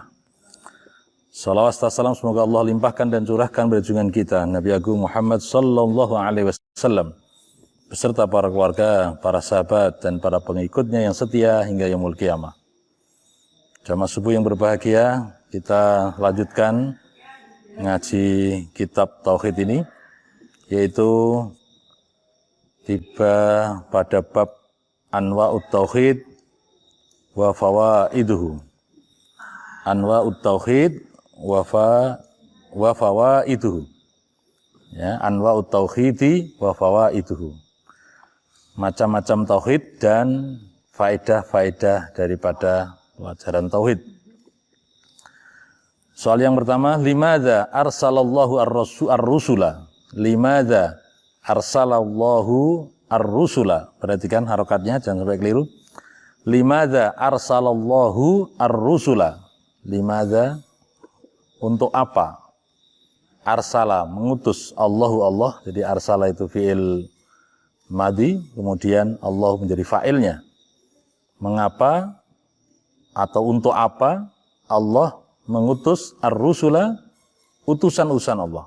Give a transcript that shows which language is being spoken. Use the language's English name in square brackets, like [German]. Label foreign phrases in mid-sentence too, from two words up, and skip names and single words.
[Indonesian] Salawat serta salam semoga Allah limpahkan dan curahkan pada junjungan kita Nabi Agung Muhammad [Arabic] صلى الله عليه وسلم [Indonesian] beserta para keluarga, para sahabat dan para pengikutnya yang setia hingga [Arabic] يوم القيامة. [Indonesian] Jamaah subuh yang berbahagia, kita lanjutkan ngaji kitab tauhid ini, yaitu tiba pada bab [Arabic] أنواع التوحيد وفوائده. أنواع التوحيد وفوائده. Ya, أنواع التوحيد وفوائده. [Indonesian] Macam-macam tauhid dan faedah-faedah daripada pelajaran tauhid. Soal yang pertama, [Arabic] لماذا أرسل الله الرسل? لماذا أرسل الله الرسل? [Indonesian] Perhatikan harokatnya, jangan sampai keliru. [Arabic] لماذا أرسل الله الرسل? Limadza, [Indonesian] untuk apa? Arsala, mengutus. Allahu Allah, jadi arsala itu fi'il madi, kemudian Allah menjadi fa'ilnya. Mengapa atau untuk apa Allah mengutus ar-rusula, utusan-utusan Allah?